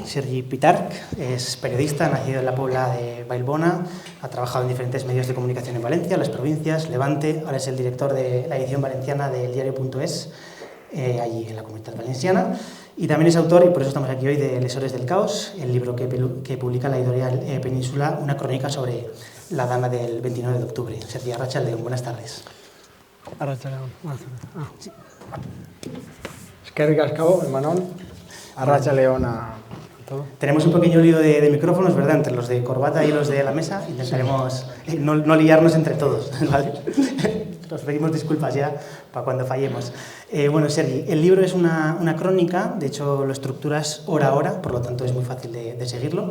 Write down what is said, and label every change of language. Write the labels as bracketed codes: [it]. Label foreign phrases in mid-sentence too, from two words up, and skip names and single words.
[es] Sergi Pitarch es periodista, nacido en la Pobla de Vallbona, ha trabajado en diferentes medios de comunicación en Valencia, las provincias, Levante, ahora es el director de la edición valenciana del diario.es, allí en la Comunitat Valenciana, y también es autor, y por eso estamos aquí hoy, de Lesores del Caos, el libro que publica la editorial Península, una crónica sobre la Dana del 29 de octubre. Sergi, Arratsalde-on, buenas tardes. Arratsalde-on, buenas tardes. Sí. [eu] Eskerrik asko, Manon. [es] Arratsalde-on a todo. Tenemos un pequeño lío de micrófonos, ¿verdad?, entre los de corbata y los de la mesa. Intentaremos no liarnos entre todos, ¿vale? Nos pedimos disculpas ya para cuando fallemos. Bueno, Sergi, el libro es una crónica, de hecho lo estructuras hora a hora, por lo tanto es muy fácil de seguirlo.